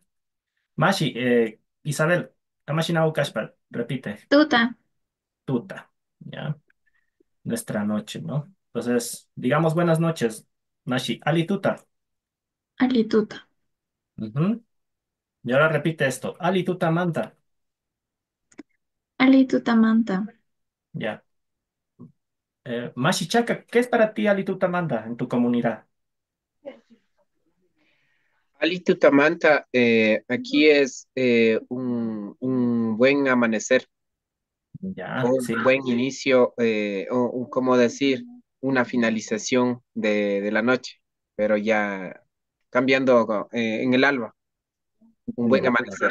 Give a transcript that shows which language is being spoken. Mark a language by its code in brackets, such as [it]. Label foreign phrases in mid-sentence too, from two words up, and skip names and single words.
[qu] Mashi, Isabel, Amashinau Kashpa, repite, Tuta, tuta, [es] ¿ya? Nuestra noche, ¿no? Entonces, digamos buenas noches, [qu] Mashi, Ali tuta. Alituta, [es] Ujú. Y ahora repite esto, [qu] Ali tuta manta, Alituta manta, ya. Mashi Chaka, [es] ¿qué es para ti [qu] Ali tuta manta [es] en tu comunidad? Ali Tutamanta, aquí es un buen amanecer, Ya, o un sí, buen inicio, ¿cómo decir? Una finalización de la noche, pero ya cambiando en el alba, un buen amanecer.